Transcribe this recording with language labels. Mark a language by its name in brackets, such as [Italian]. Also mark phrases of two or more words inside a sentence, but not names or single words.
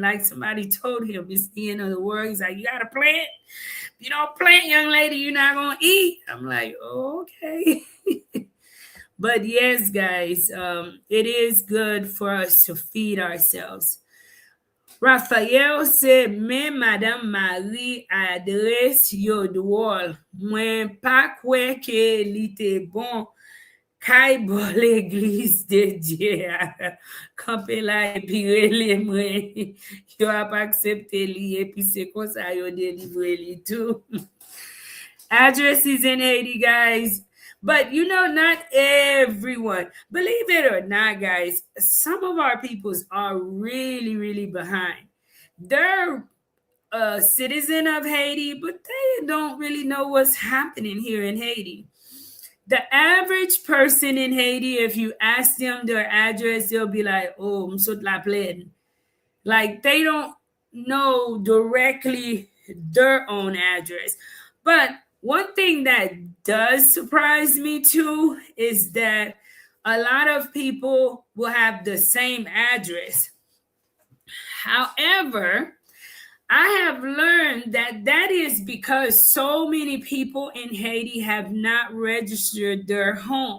[English] Like somebody told him, it's the end of the world. He's like, you got to plant. If you don't plant, young lady, you're not going to eat. I'm like, oh, okay. But yes, guys, it is good for us to feed ourselves. Raphael said, [Haitian Creole] mais Madame Marie adresse yo drôle. Mwen pa kwe ke li te bon. Kay bo l'église de Dieu. Kampe la epi rele mwen. Yo ap aksepte li epi se kon sa yo delivre li too. [English] Address is in Haiti, guys. But you know, not everyone. Believe it or not, guys, some of our peoples are really behind. They're a citizen of Haiti, but they don't really know what's happening here in Haiti. The average person in Haiti, if you ask them their address, they'll be like, [Haitian Creole] oh, m'sot la plaine. [English] Like they don't know directly their own address. But one thing that does surprise me too is that a lot of people will have the same address. However, I have learned that is because so many people in Haiti have not registered their home.